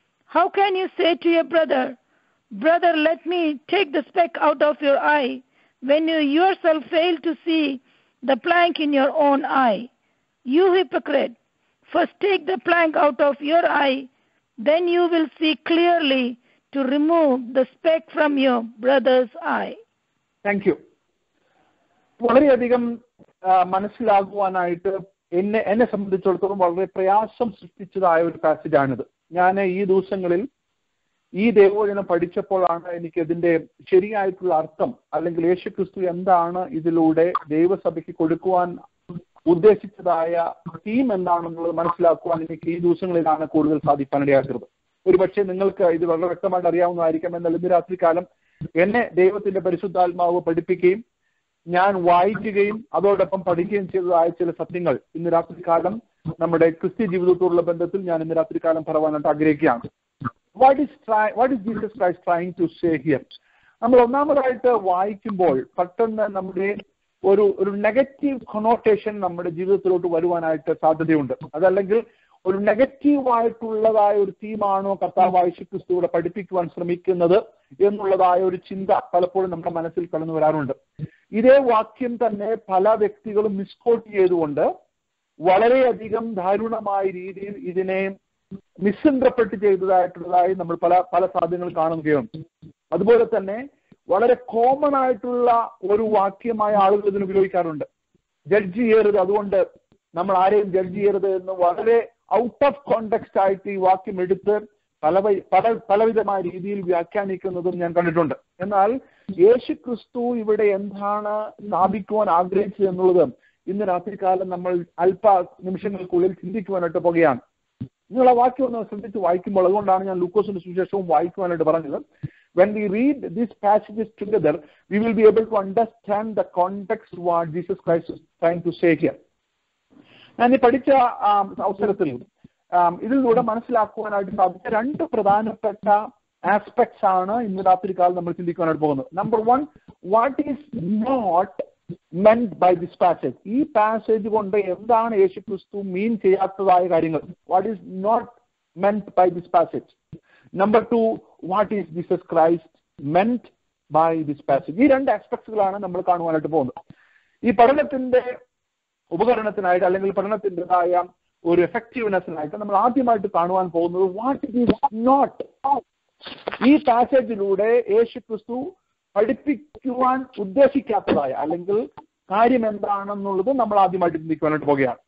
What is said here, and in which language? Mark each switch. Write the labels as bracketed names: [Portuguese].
[English] How can you say to your brother, "Brother, let me take the speck out of your eye," when you yourself fail to see the plank in your own eye? You hypocrite! First take the plank out of your eye, then you will see clearly to remove the speck from your brother's eye. Thank you. [Malayalam] വളരെയധികം മനസ്സിലാകുവാനായിട്ട് എന്നെ സംബന്ധിച്ചിടത്തോളം വളരെ പ്രയാസം സൃഷ്ടിച്ചതായ ഒരു പാസേജാണിത്. ഞാൻ ഈ ദിവസങ്ങളിൽ ഈ ദൈവവചനം പഠിച്ചപ്പോഴാണ് എനിക്ക് ഇതിന്റെ ശരിയായിട്ടുള്ള അർത്ഥം, അല്ലെങ്കിൽ യേശുക്രിസ്തു എന്താണ് ഇതിലൂടെ ദൈവസഭയ്ക്ക് കൊടുക്കുവാൻ ഉദ്ദേശിച്ചതായ തീം എന്താണെന്നുള്ളത് മനസ്സിലാക്കുവാൻ എനിക്ക് ഈ ദിവസങ്ങളിലാണ് കൂടുതൽ സാധിക്കാനിടയാക്കുന്നത്. ഒരുപക്ഷെ നിങ്ങൾക്ക് ഇത് വളരെ വ്യക്തമായിട്ട് അറിയാവുന്നതായിരിക്കാം. എന്നാൽ ഇന്ന് രാത്രികാലം എന്നെ ദൈവത്തിന്റെ പരിശുദ്ധാത്മാവ് പഠിപ്പിക്കുകയും ഞാൻ വായിക്കുകയും അതോടൊപ്പം പഠിക്കുകയും ചെയ്തതായ ചില സത്യങ്ങൾ ഇന്ന് രാത്രികാലം നമ്മുടെ ക്രിസ്ത്യ ജീവിതത്തോടുള്ള ബന്ധത്തിൽ ഞാൻ ഇന്ന് രാത്രികാലം പറയാനായിട്ട് ആഗ്രഹിക്കുകയാണ്. [English] What is Jesus Christ trying to say here? [Malayalam] നമ്മൾ ഒന്നാമതായിട്ട് വായിക്കുമ്പോൾ പെട്ടെന്ന് നമ്മുടെ ഒരു നെഗറ്റീവ് കൊണോട്ടേഷൻ നമ്മുടെ ജീവിതത്തിലോട്ട് വരുവാനായിട്ട് സാധ്യതയുണ്ട്. അതല്ലെങ്കിൽ ഒരു നെഗറ്റീവായിട്ടുള്ളതായ ഒരു തീമാണോ കർത്താവായ യേശുക്രിസ്തുവിടെ പഠിപ്പിക്കുവാൻ ശ്രമിക്കുന്നത് എന്നുള്ളതായ ഒരു ചിന്ത പലപ്പോഴും നമ്മുടെ മനസ്സിൽ കടന്നു വരാറുണ്ട്. ഇതേ വാക്യം തന്നെ പല വ്യക്തികളും മിസ്കോട്ട് ചെയ്തുകൊണ്ട് വളരെയധികം ദാരുണമായ രീതിയിൽ ഇതിനെ മിസ്ഇന്റർപ്രറ്റ് ചെയ്തതായിട്ടുള്ളതായി നമ്മൾ പല സാധ്യതകൾ കാണുകയുണ്ട്. അതുപോലെ തന്നെ വളരെ കോമൺ ആയിട്ടുള്ള ഒരു വാക്യമായ ആളുകൾ ഇതിന് ഉപയോഗിക്കാറുണ്ട്. ജഡ്ജ് ചെയ്യരുത്, അതുകൊണ്ട് നമ്മൾ ആരെയും ജഡ്ജ് ചെയ്യരുത് എന്ന് വളരെ [English] out of context [Malayalam] ആയിട്ട് ഈ വാക്യം എടുത്ത് പലവിധമായ രീതിയിൽ വ്യാഖ്യാനിക്കുന്നതും ഞാൻ കണ്ടിട്ടുണ്ട്. എന്നാൽ യേശുക്രിസ്തു ഇവിടെ എന്താണ് സ്ഥാപിക്കുവാൻ ആഗ്രഹിച്ചത് എന്നുള്ളത് ഇന്ന് രാത്രികാലം നമ്മൾ അല്പ നിമിഷങ്ങൾക്കുള്ളിൽ ചിന്തിക്കുവാനായിട്ട് പോകുകയാണ്. നിങ്ങൾ ആ വാക്യം ഒന്ന് ശ്രദ്ധിച്ച് വായിക്കുമ്പോൾ, അതുകൊണ്ടാണ് ഞാൻ ലൂക്കോസിന്റെ സുവിശേഷവും വായിക്കുവാനായിട്ട് പറഞ്ഞത്. [English] When we read these passages together, we will be able to understand the context what Jesus Christ is trying to say here. [Malayalam] ഞാൻ ഈ പഠിച്ച അവസരത്തിൽ ഇതിലൂടെ മനസ്സിലാക്കുവാനായിട്ട് സാധിച്ച രണ്ട് പ്രധാനപ്പെട്ട ആസ്പെക്ട്സ് ആണ് ഇന്ന് രാത്രികാലം നമ്മൾ ചിന്തിക്കുവാനായിട്ട് പോകുന്നത്. [English] Number 1, what is not meant by this passage? [Malayalam] ഈ പാസേജ് കൊണ്ട് എന്താണ് യേശുക്രിസ്തു മീൻ ചെയ്യാത്തതായ കാര്യങ്ങൾ? [English] What is not meant by this passage? Number 2, what is Jesus Christ meant by this passage? [Malayalam] ഈ രണ്ട് ആസ്പെക്ട്സുകളാണ് നമ്മൾ കാണുവാനായിട്ട് പോകുന്നത്. ഈ പഠനത്തിന്റെ ഉപകരണത്തിനായിട്ട് അല്ലെങ്കിൽ പഠനത്തിൻ്റെതായ ഒരു എഫക്റ്റീവ്നെസ്സിനായിട്ട് നമ്മൾ ആദ്യമായിട്ട് കാണുവാൻ പോകുന്നത് [English] What is not. [Malayalam] ഈ പാസേജിലൂടെ യേശുക്രിസ്തു പഠിപ്പിക്കുവാൻ ഉദ്ദേശിക്കാത്തതായ അല്ലെങ്കിൽ കാര്യം എന്താണെന്നുള്ളത് നമ്മൾ ആദ്യമായിട്ട് ചിന്തിക്കുവാനായിട്ട് പോകുകയാണ്.